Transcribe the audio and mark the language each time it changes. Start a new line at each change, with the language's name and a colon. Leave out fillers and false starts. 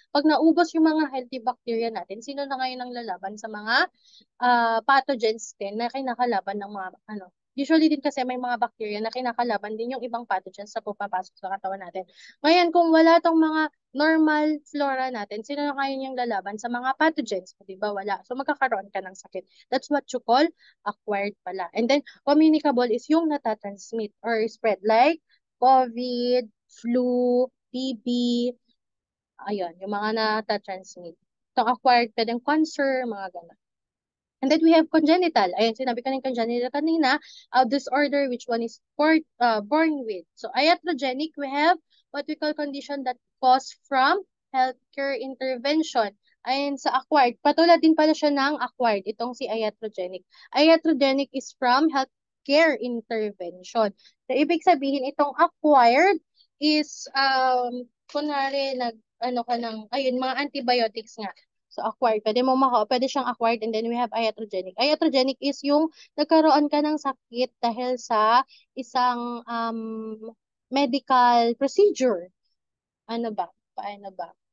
Filipino: Pag naubos yung mga healthy bacteria natin, sino na ngayon ang lalaban sa mga pathogens din na kinakalaban ng mga ano. Usually din kasi may mga bacteria na kinakalaban din yung ibang pathogens na pupapasok sa katawan natin. Ngayon, kung wala tong mga normal flora natin, sino na ngayon yung lalaban sa mga pathogens? Di ba? Wala. So, magkakaroon ka ng sakit.
English: That's what you call acquired pala.
Filipino: And then, communicable is yung natatransmit
English: or spread like
Filipino: COVID, flu, TB, ayun, yung mga natatransmit. Itong acquired, pwedeng cancer, mga ganun.
English: And then we have congenital.
Filipino: Ayun, sinabi ko ng congenital kanina,
English: disorder which one is born with. So iatrogenic, we have what we call condition that cause from healthcare intervention.
Filipino: Ayun, sa acquired, patulad din pala siya ng acquired, itong si iatrogenic.
English: Iatrogenic is from healthcare intervention.
Filipino: So ibig sabihin, itong acquired is, kunwari, ano ka ng, ayun, mga antibiotics nga. So, acquired. Pwede siyang
English: acquired and then we have iatrogenic.
Filipino: Iatrogenic is yung nagkaroon ka ng sakit dahil sa isang medical procedure. Ano ba? Paano ba?